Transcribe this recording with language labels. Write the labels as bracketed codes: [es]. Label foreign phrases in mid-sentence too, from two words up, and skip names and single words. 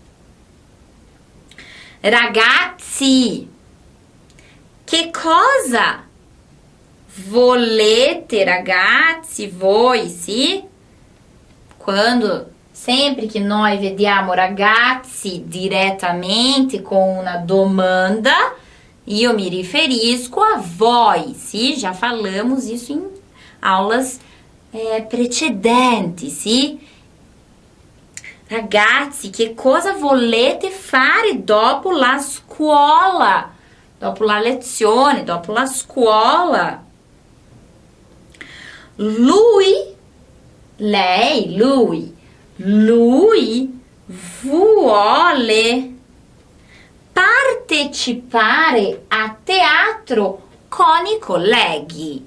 [it] Ragazzi, che cosa volete, ragazzi, voi, sì? Quando, sempre che noi vediamo ragazzi direttamente con una domanda, io mi riferisco a voi, sì? [pt] Já falamos isso em aulas precedenti, sì? [it] Ragazzi, che cosa volete fare dopo la scuola? Dopo la lezione, dopo la scuola? Lui, lei, lui vuole partecipare a teatro con i colleghi.